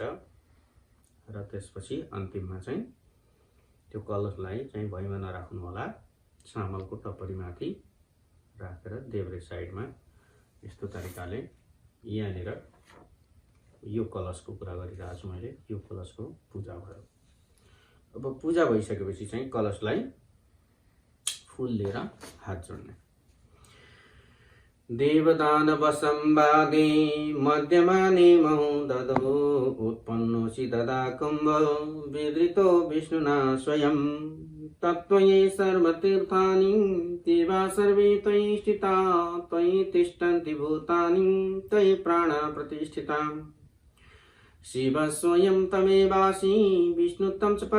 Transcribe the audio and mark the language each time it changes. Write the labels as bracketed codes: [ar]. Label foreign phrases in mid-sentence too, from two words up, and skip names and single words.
[ne] र त्यसपछि अन्तिममा चाहिँ त्यो कलशलाई चाहिँ भुइँमा नराख्नु होला, चामलको टप्परीमाथि राखेर देब्रे साइडमा यस्तो तरिकाले यहाँनिर यो कलशको कुरा गरिरहेको छु मैले। यो कलशको पूजा भयो। अब पूजा भइसकेपछि चाहिँ कलशलाई फुल लिएर हात जोड्ने। [sa] देवदानवसंवादे मध्यमाने महोदधो उत्पन्नोऽसि तदा कुम्भ विदृतो विष्णुना स्वयं तत्त्वये सर्वतीर्थानि देवा सर्वे त्वयि स्थिता त्वयि तिष्ठन्ति भूतानि त्वयि प्राणा प्रतिष्ठिता शिव स्वयं तमेवासि विष्णु तं च